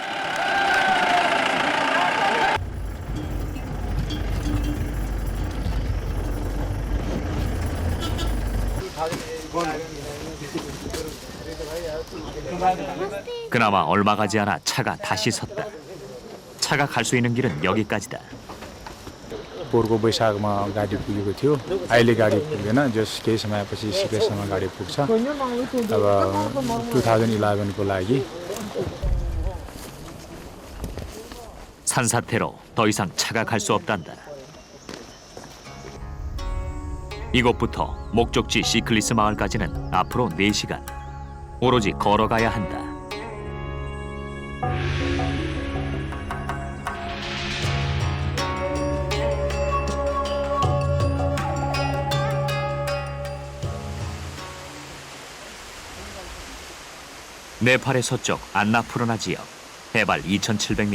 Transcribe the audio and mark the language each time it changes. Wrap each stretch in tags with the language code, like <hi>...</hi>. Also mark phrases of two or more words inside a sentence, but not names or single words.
<ko>그나마 얼마 가지 않아 차가 다시 섰다. 차가 갈 수 있는 길은 여기까지다.</ko> <ne>पोहोरको वैशाखमा गाडी पुगेको थियो अहिले गाडी पुग्दैन जस केही समयपछि सिक्किमसम्म गाडी पुग्छ अब 2011को लागि</ne> <ko>산사태로 더 이상 차가 갈 수 없단다. 이곳부터 목적지 시클리스 마을까지는 앞으로 4시간. 오로지 걸어가야 한다. 네팔의 서쪽 안나푸르나 지역, 해발 2,700m.</ko>